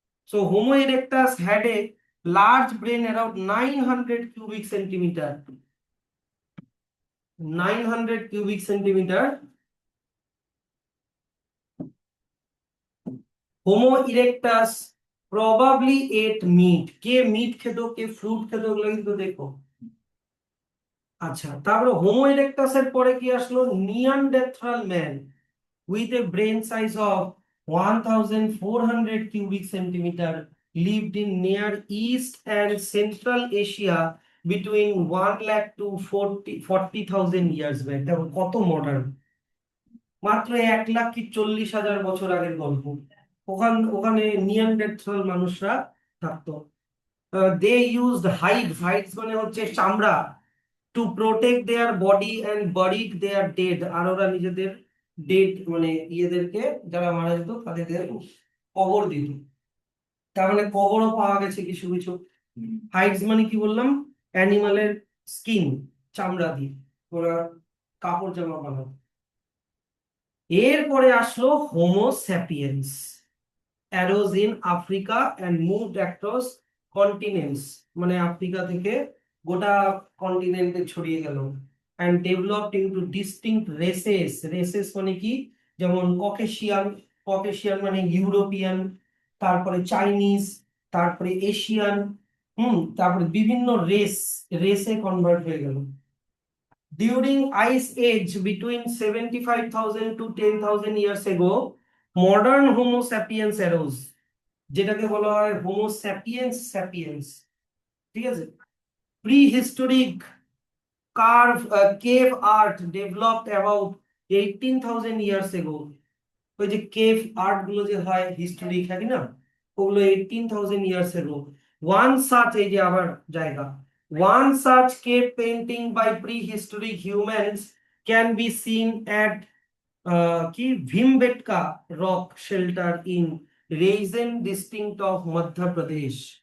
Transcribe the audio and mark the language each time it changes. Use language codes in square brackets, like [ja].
[en] So Homo erectus had a large brain around 900 cubic centimeter, 900 cubic centimeter. [bn] Homo erectus [en] probably ate meat, [bn] K meet খেত কে fruit খেত ওগুলো কিন্তু দেখো। আচ্ছা, তারপরে হোমো ইরেক্টাস এর পরে কি আসলো, [en] Neanderthal man with a brain size of 1400 cubic centimeter lived in near East and Central Asia between 1 lakh to 40,000 years back. [bn] দেখো কত মডার্ন, মাত্র 1,40,000 বছর আগের গল্প। ওখানে নিয়ানডারথাল মানুষরা থাকতো। [en] they used hides [bn] মানে হচ্ছে চামড়া, [en] to protect their body and buried their dead, [bn] আর ওরা নিজেদের ডেড মানে ইয়েদেরকে, যারা মারা যেত তাদের কবর দিত। তার মানে কবরও পাওয়া গেছে কিছু কিছু। হাইডস মানে কি বললাম, অ্যানিমালের স্কিন, চামড়া দিয়ে ওরা কাপড় জামা বানাতো। এরপরে আসলো Homo sapiens, [en] arose in Africa and moved across continents, [bn] মানে আফ্রিকা থেকে গোটা কন্টিনেন্টে ছড়িয়ে গেল, [en] and developed into distinct races [bn] মানে কি, যেমন ককেশিয়ান মানে ইউরোপিয়ান, তারপরে চাইনিজ, তারপরে এশিয়ান, তারপরে বিভিন্ন রেসে কনভার্ট হয়ে গেল। [en] During Ice Age between 75,000 to 10,000 years ago, modern Homo sapiens arose, [bn] যেটাকে বলা হয় [en] Homo sapiens. [bn] ঠিক আছে, [en] Prehistoric cave art developed about 18,000 years ago। [bn] ওই যে কেভ আর্ট গুলো যে হয় হিস্টোরিক, হ্যাঁ না, ওগুলো 18,000 years ago। [en] one such, [bn] এই যে আবার জায়গা, [en] one such cave painting by prehistoric humans can be seen at কি Bhimbetka rock shelter in Raisen district of Madhya Pradesh.